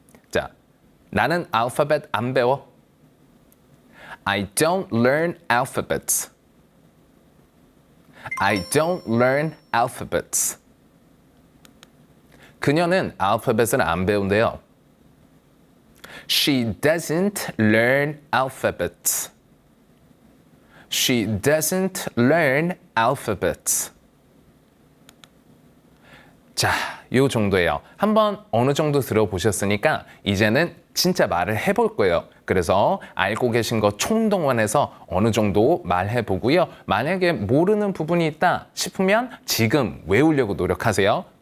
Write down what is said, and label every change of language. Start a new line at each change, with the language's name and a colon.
Korean: 자, 나는 알파벳 안 배워.
English: I don't learn alphabets. I don't learn alphabets.
Korean: 그녀는 알파벳을 안 배운대요.
English: She doesn't learn alphabets. She doesn't learn alphabets.
Korean: 자, 요 정도예요. 한번 어느 정도 들어보셨으니까 이제는 진짜 말을 해볼 거예요. 그래서 알고 계신 거 총동원해서 어느 정도 말해보고요. 만약에 모르는 부분이 있다 싶으면 지금 외우려고 노력하세요.